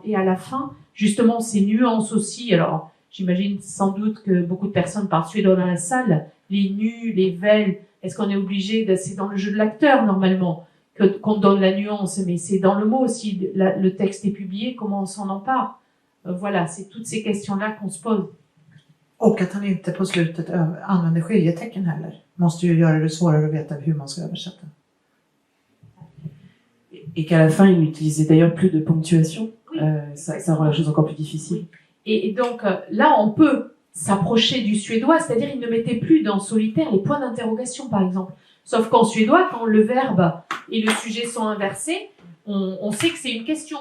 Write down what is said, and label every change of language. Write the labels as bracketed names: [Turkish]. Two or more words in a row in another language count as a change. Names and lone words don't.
[French] Et à la fin, justement, ces nuances aussi, alors j'imagine sans doute que beaucoup de personnes parlent suédois dans la salle, les nus, les vels, est-ce qu'on est obligé, c'est dans le jeu de l'acteur normalement, qu'on donne la nuance, mais c'est dans le mot aussi, le texte est publié, comment on s'en empare. Voilà, c'est toutes ces questions-là qu'on se pose. [Swedish] Och att han inte på slutet använder skiljetecken heller. Måste ju göra det svårare att veta hur man ska översätta. [French] Et qu'à la fin, il n'utilisait d'ailleurs plus de ponctuation. Oui. Ça rend la chose encore plus difficile. Et donc là, on peut s'approcher du suédois, c'est-à-dire il ne mettait plus dans solitaire les points d'interrogation, par exemple. Sauf qu'en suédois, quand le verbe et le sujet sont inversés, on sait que c'est une question.